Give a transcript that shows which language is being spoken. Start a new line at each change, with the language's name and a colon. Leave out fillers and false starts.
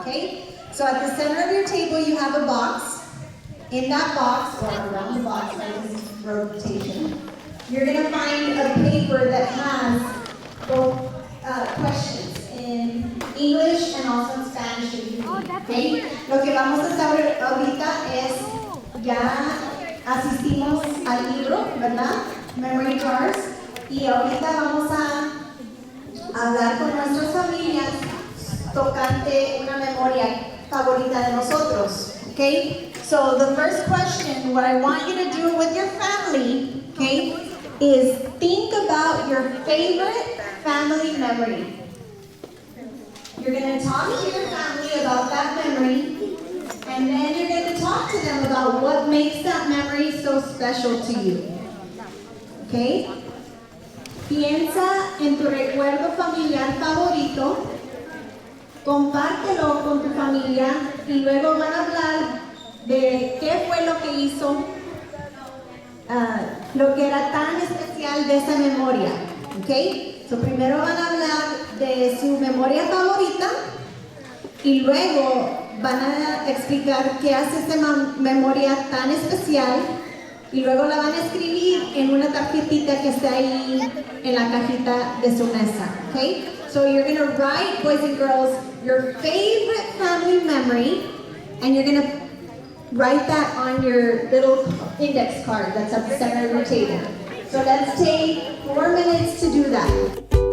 English: Okay, so at the center of your table you have a box. In that box, or around the box, by this rotation, you're going to find a paper that has both questions in English and also in Spanish. Okay?
Spanish: Lo que vamos a hacer ahorita es, ya asistimos al libro, ¿verdad? Memory Jars. Y ahorita vamos a hablar con nuestras familias tocante una memoria favorita de nosotros.
English: Okay? So the first question, what I want you to do with your family, okay, is think about your favorite family memory. You're going to talk to your family about that memory, and then you're going to talk to them about what makes that memory so special to you. Okay?
Spanish: Piensa en tu recuerdo familiar favorito, compártelo con tu familia y luego van a hablar de qué fue lo que hizo, lo que era tan especial de esa memoria, ¿ok? So, primero van a hablar de su memoria favorita y luego van a explicar qué hace esa memoria tan especial y luego la van a escribir en una tarjetita que está ahí en la cajita de su mesa, ¿ok?
English: So you're going to write, boys and girls, your favorite family memory, and you're going to write that on your little index card that's at the center of your table. So let's take 4 minutes to do that.